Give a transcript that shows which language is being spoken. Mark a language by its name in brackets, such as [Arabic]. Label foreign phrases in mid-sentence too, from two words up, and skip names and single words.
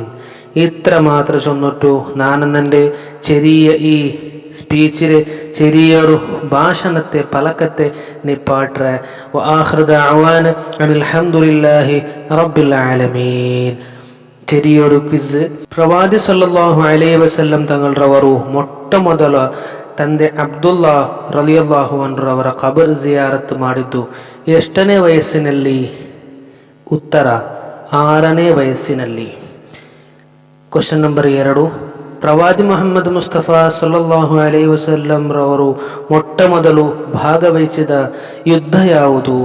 [Malayalam] ഇത്ര മാത്രം ചൊന്നിട്ടു ഞാനെന്നെ ചെറിയ ഈ സ്പീച്ചിലെ ചെറിയൊരു ഭാഷണത്തെ പലക്കത്തെ നിപ്പാട്ടെ. [Arabic] وآخر دعوانا الحمد لله رب العالمين. [Malayalam] ചെറിയൊരു ക്വിസ്. പ്രവാചക [Arabic] صلى الله عليه وسلم [Malayalam] തങ്ങളുടെ [Kannada] ಅವರು ಮೊಟ್ಟಮೊದಲ ತಂದೆ ಅಬ್ದುಲ್ಲಾ [Arabic] رضي الله عنه [Kannada] ಅವರ ಕಬರ್ ಜಿಯಾರತ್ ಮಾಡಿದ್ದು ಎಷ್ಟನೇ ವಯಸ್ಸಿನಲ್ಲಿ? ಉತ್ತರ 6ನೇ ವಯಸ್ಸಿನಲ್ಲಿ. [English] question number [Kannada] 2. ಪ್ರವಾದಿ ಮುಹಮ್ಮದ್ ಮುಸ್ತಫ [Arabic] صلى الله عليه وسلم [Kannada] ರವರು ಮೊಟ್ಟ ಮೊದಲು ಭಾಗವಹಿಸಿದ ಯುದ್ಧ ಯಾವುದು?